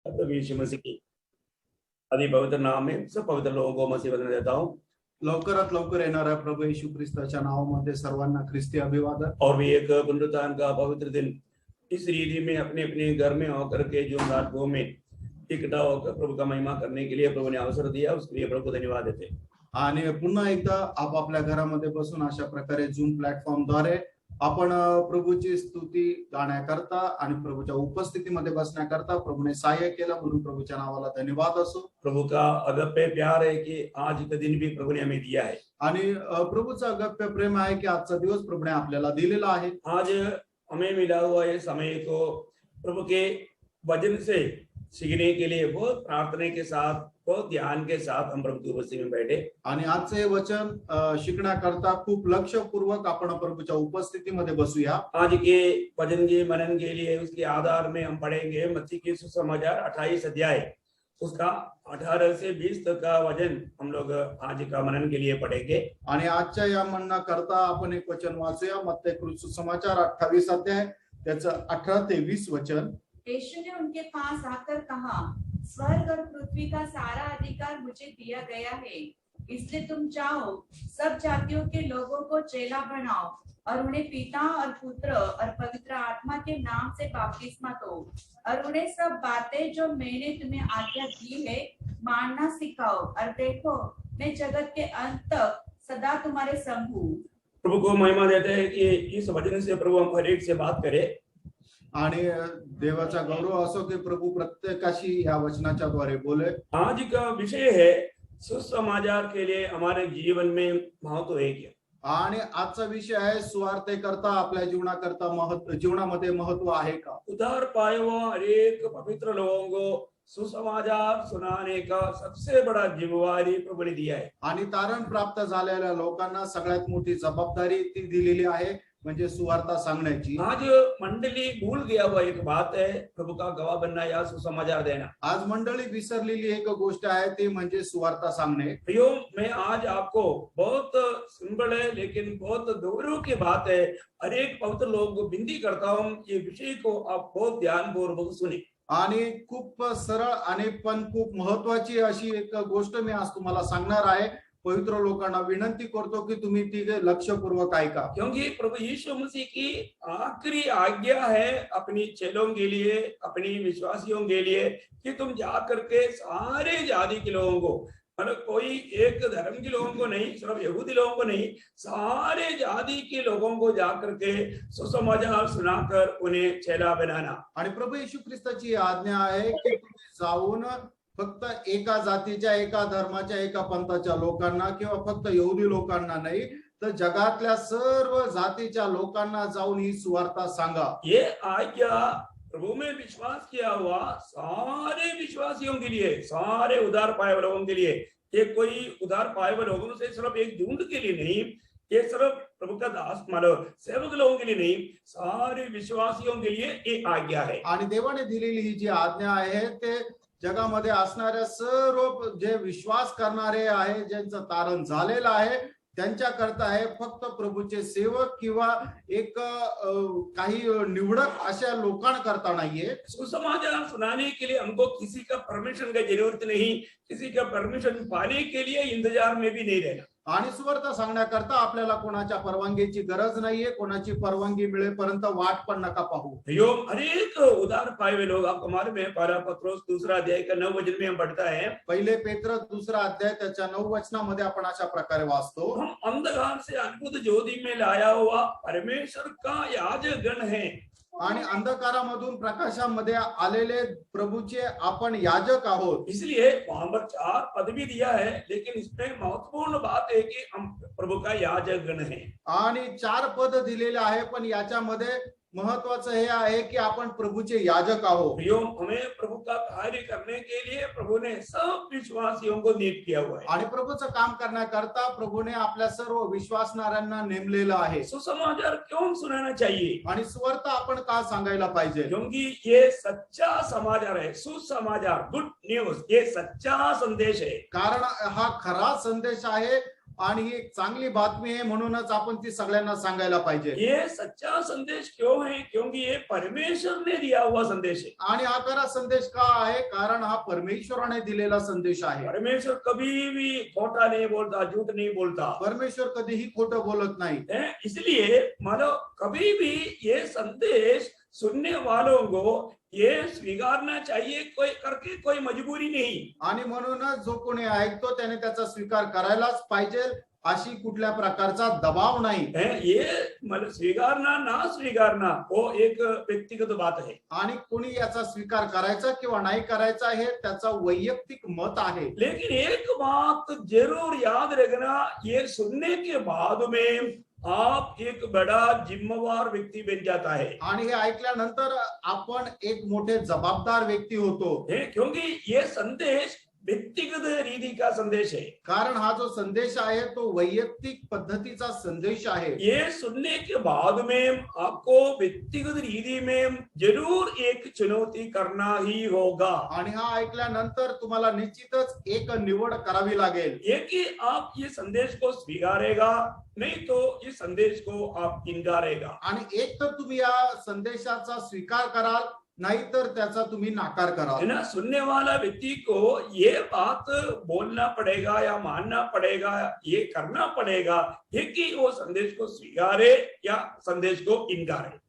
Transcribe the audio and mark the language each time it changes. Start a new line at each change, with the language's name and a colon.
Hindi: प्रभु यीशु मसीह की अति पवित्र नाम में सब पवित्र लोगों को मसीह वंदना देता हूँ।
Marathi: लवकरात लवकर येणाऱ्या प्रभू येशू ख्रिस्ताच्या नावामध्ये सर्वांना ख्रिस्ती अभिवादन।
Hindi: और भी एक पुनरुत्थान का पवित्र दिन इस रीति में अपने अपने घर में होकर के जो रातों में इकट्ठा होकर प्रभु का महिमा करने के लिए प्रभु ने अवसर दिया, उसके लिए प्रभु को धन्यवाद देते।
Marathi: आणि पुन्हा एकदा आपापल्या घरामध्ये बसून अशा प्रकारे झूम प्लॅटफॉर्म द्वारे आपण प्रभूची स्तुती गाण्याकरता आणि प्रभूच्या उपस्थितीमध्ये बसण्याकरता प्रभूने सहाय्य केलं म्हणून प्रभूच्या नावाला धन्यवाद असो।
Hindi: प्रभु का अगप्य प्यार है कि आज का दिन भी प्रभु ने हमें दिया है।
Marathi: आणि प्रभूचा अगप्य प्रेम आहे की आजचा दिवस प्रभूने आपल्याला दिलेला आहे।
Hindi: आज हमें मिला हुआ ये समय को प्रभु के वचन से सीखने के लिए बहुत प्रार्थना के साथ, बहुत ध्यान के साथ हम प्रभु की उपस्थिति में बैठे।
Marathi: आणि आजचे वचन शिकण्याकरता खूप लक्षपूर्वक आपण प्रभूच्या उपस्थितीमध्ये बसूया।
Hindi: आज के वचन के मनन के लिए उसके आधार में हम पढ़ेंगे मत्ती के सुसमाचार 28 अध्याय, उसका 18 से 20 तक का वचन हम लोग आज का मनन के लिए पढ़ेंगे।
Marathi: आणि आजच्या या मनना करता आपण एक वचन वाचूया। मत्ती सुसमाचार 28 अध्याय त्याचं 18 ते 20 वचन।
Hindi: यीशु ने उनके पास आकर कहा, स्वर्ग और पृथ्वी का सारा अधिकार मुझे दिया गया है, इसलिए तुम जाओ, सब जातियों के लोगों को चेला बनाओ और उन्हें पिता और पुत्र और पवित्र आत्मा के नाम से बपतिस्मा दो और उन्हें सब बातें जो मैंने तुम्हें आज्ञा दी है मानना सिखाओ, और देखो मैं जगत के अंत तक सदा तुम्हारे संग हूँ। प्रभु को महिमा देते हैं कि इस वचन से प्रभु हम हर एक से बात करे
Marathi: आणि देवाचा गौरव असो की प्रभु प्रत्येकाशी या वचनाच्या द्वारे बोले।
Hindi: आज का विषय है सुसमाचार के लिए हमारे जीवन में महत्व है क्या।
Marathi: आणि आजचा विषय आहे सुवार्ते करता आपल्या जीवनामध्ये महत्व आहे का।
Hindi: उद्धार पाए हुआ हरेक पवित्र लोगों को सुसमाचार सुनाने का सबसे बड़ा जिम्मेवारी प्रभु ने दिया है।
Marathi: आणि तारण प्राप्त झालेल्या लोकांना सगळ्यात मोठी जबाबदारी ती दिलेली आहे, म्हणजे सुवार्ता सांगण्याची।
Hindi: आज मंडली भूल गया हुआ एक बात है प्रभु का गवाह बनना या सुसमाचार देना।
Marathi: आज मंडळी विसरलेली एक गोष्ट आहे ती म्हणजे सुवार्ता सांगणे।
Hindi: प्रियो, मैं आज आपको बहुत सिंपल है लेकिन बहुत गौरव की बात है, हर एक पवित्र लोगों को विनती करता हूँ ये विषय को आप बहुत ध्यानपूर्वक सुने।
Marathi: आणि खूप सरळ आणि पण खूप महत्वाची अशी एक गोष्ट मी आज तुम्हाला सांगणार आहे। पवित्र लोकांना विनंती करतो की तुम्ही ती लक्षपूर्वक ऐका,
Hindi: क्योंकि प्रभु यीशु मसीह की आखिरी आज्ञा है अपनी चेलों के लिए, अपनी विश्वासियों के लिए कि तुम जा करके सारे जाति के लोगों को, मतलब कोई एक धर्म के लोगों को नहीं, सिर्फ यहूदी लोगों को नहीं, सारे जाति के लोगों को जाकर के सुसमाचार सुनाकर उन्हें चेला बनाना।
Marathi: आणि प्रभू येशू ख्रिस्ताची आज्ञा आहे की तुम्ही जाऊन फक्त एका जातीच्या, एका धर्माच्या, एका पंथाच्या लोकांना किंवा फक्त यहूदी लोकांना नाही तर जगातल्या सर्व जातीच्या लोकांना जाऊन ही सुवार्ता सांगा।
Hindi: ये आज्ञा प्रभु में विश्वास किया हुआ सारे विश्वासियों के लिए, सारे उद्धार पाए हुए लोगों के लिए, ये कोई उद्धार पाए हुए लोगों से सिर्फ एक झुंड के लिए नहीं, ये सिर्फ प्रभु का दास मतलब सेवक लोगों के लिए नहीं, सारे विश्वासियों के लिए ये आज्ञा है।
Marathi: आणि देवाने दिलेली ही जी आज्ञा आहे ते जगामध्ये असणाऱ्या सर्व जे विश्वास करणारे आहे, ज्यांचं तारण झालेलं आहे त्यांच्याकरता आहे, फक्त प्रभूचे सेवक किंवा एक काही निवडक अशा लोकांकरता नाहीये।
Hindi: सुसमाचार सुनाने के लिए हमको किसी का परमिशन की जरूरत नहीं, किसी का परमिशन पाने के लिए इंतजार में भी नहीं रहना।
Marathi: आणि सुवार्ता सांगण्याकरता आपल्याला कोणाच्या परवानगीची गरज नाहीये, कोणाची परवानगी मिळेपर्यंत वाट पण नका पाहू।
Hindi: यो अनेक उद्धार पाए हुए लोग आप हमारे में पहला पत्रोस 2 अध्याय का 9 वचन में हम पढ़ता है,
Marathi: पहिले पेत्र 2 अध्याय त्याच्या 9 वचनामध्ये आपण अशा प्रकारे वाचतो,
Hindi: हम अंधकार से अद्भुत ज्योति में लाया हुआ परमेश्वर का याजक गण है।
Marathi: आणि अंधकारामधून प्रकाशामध्ये आलेले प्रभूचे आपण याजक आहोत।
Hindi: इसलिए वहां पर 4 पद भी दिया है, लेकिन इसमें महत्वपूर्ण बात है कि हम प्रभु का याजक गण है।
Marathi: आणि 4 पद दिलेले आहे, पण याच्यामध्ये महत्वाचं हे आहे की आपण प्रभूचे याजक आहोत।
Hindi: हमें प्रभु का कार्य करने के लिए प्रभु ने सब विश्वासियों को नियुक्त किया हुआ है।
Marathi: आणि प्रभूचं काम करण्याकरता प्रभूने आपल्या सर्व विश्वासणाऱ्यांना नेमलेलं आहे।
Hindi: सुसमाचार क्यों सुनाना चाहिए
Marathi: आणि सुवार्ता आपण का सांगायला पाहिजे,
Hindi: क्योंकि ये सच्चा समाचार है, सुसमाचार,
English: good news,
Hindi: ये सच्चा संदेश है।
Marathi: कारण हा खरा संदेश आहे आणि ही एक चांगली बातमी आहे, म्हणूनच आपण ती सगळ्यांना सांगायला पाहिजे.
Hindi: ये सच्चा संदेश क्यों है? क्योंकि ये परमेश्वर ने दिया हुआ संदेश है।
Marathi: आणि हा खरा संदेश का आहे? कारण हा परमेश्वराने दिलेला संदेश आहे.
Hindi: परमेश्वर कभी भी खोटा नहीं बोलता, झूठ नहीं बोलता
Marathi: परमेश्वर कधीही खोटं बोलत नाही.
Hindi: इसलिए मानो कभी भी ये संदेश सुनने वालों को ये स्वीकारना चाहिए, कोई करके कोई मजबूरी नहीं।
Marathi: आणि म्हणूनच जो कोणी ऐकतो त्याने त्याचा स्वीकार करायलाच पाहिजे, अशी कुठल्या प्रकारचा दबाव नाही.
Hindi: ये मतलब स्वीकारना ना स्वीकारना वो एक व्यक्तिगत बात है।
Marathi: आणि कोणी याचा स्वीकार करायचा किंवा नाही करायचा हे त्याचा वैयक्तिक मत आहे.
Hindi: लेकिन एक बात जरूर याद रखना, ये सुनने के बाद में आप एक बड़ा जिम्मेवार व्यक्ती बन जाता है।
Marathi: आणि हे ऐकल्यानंतर आपण एक मोठे जबाबदार व्यक्ती होतो.
Hindi: क्योंकि ये संदेश व्यक्तिगत रीति का संदेश है।
Marathi: कारण हा जो संदेश आहे तो वैयक्तिक पद्धतीचा संदेश आहे.
Hindi: ये सुनने के बाद में आपको व्यक्तिगत रीति में जरूर एक चुनौती करना ही होगा।
Marathi: आणि हा ऐकल्यानंतर तुम्हाला निश्चितच एक निवड करावी लागेल.
Hindi: एक ही आप ये संदेश को स्वीकारेगा, नहीं तो इस संदेश को आप इनकारेगा।
Marathi: आणि एक तर तुम्ही या संदेशाचा स्वीकार कराल, नाहीतर त्याचा तुम्ही नाकार कराल.
Hindi: है ना, सुनने वाला व्यक्ति को ये बात बोलना पड़ेगा या मानना पड़ेगा, ये करना पड़ेगा ये कि वो संदेश को स्वीकारे या संदेश को इनकारे।